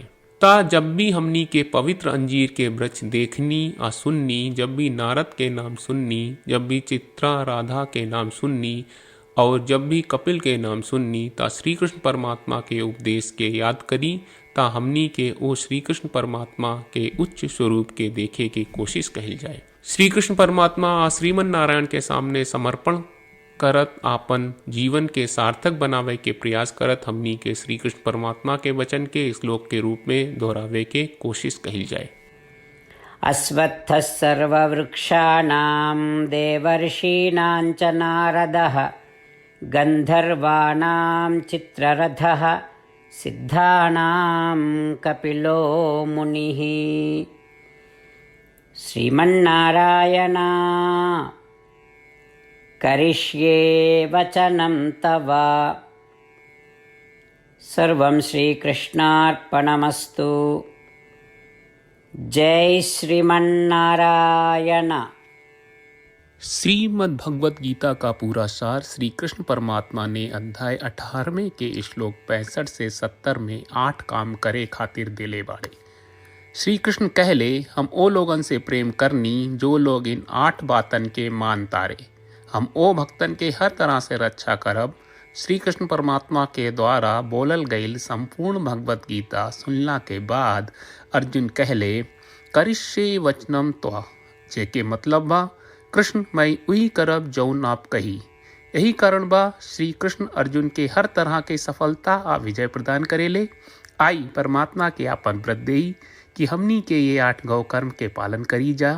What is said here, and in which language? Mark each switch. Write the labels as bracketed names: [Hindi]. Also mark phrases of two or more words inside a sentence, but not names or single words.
[Bhojpuri] ता जब भी हमनी के पवित्र अंजीर के वृक्ष देखनी आ सुननी, जब भी नारद के नाम सुननी, जब भी चित्रा राधा के नाम सुननी और जब भी कपिल के नाम सुननी, ता श्री कृष्ण परमात्मा के उपदेश के याद करी, ता हमनी के ओ श्री कृष्ण परमात्मा के उच्च स्वरूप के देखे के कोशिश कहल जाए। श्री कृष्ण परमात्मा आ श्रीमन नारायण के सामने समर्पण करत आपन जीवन के सार्थक बनावे के प्रयास करत हमनी के श्री कृष्ण परमात्मा के वचन के श्लोक के रूप में दोहरावे के कोशिश कही जाए। [Sanskrit] अश्वत्थः सर्ववृक्षाणां देवर्षीणां च नारदः गन्धर्वाणां चित्ररथः सिद्धानां कपिलो मुनिः। श्रीमन्नारायण करिष्ये वचनं तव। सर्वं श्रीकृष्णार्पणमस्तु। जय श्रीमन्नारायण। [Bhojpuri] श्रीमद् भगवत गीता का पूरा सार श्री कृष्ण परमात्मा ने अध्याय 18वें के श्लोक 65 से 70 में 8 काम करे खातिर देले बाड़े। श्री कृष्ण कहले, हम ओ लोगन से प्रेम करनी जो लोग इन 8 बातन के मान तारे। हम ओ भक्तन के हर तरह से रक्षा करब। श्री कृष्ण परमात्मा के द्वारा बोलल गईल संपूर्ण भगवत गीता सुनला के बाद अर्जुन कहले, [Sanskrit] करिष्ये वचनम त्वा, [Bhojpuri] जेके मतलब बा कृष्ण मैं वही करब जौन आप कही। यही कारण बा श्री कृष्ण अर्जुन के हर तरह के सफलता आ विजय प्रदान करेले। आई परमात्मा के आपन व्रत देई कि हमनी के ये 8 गौ कर्म के पालन करी जा।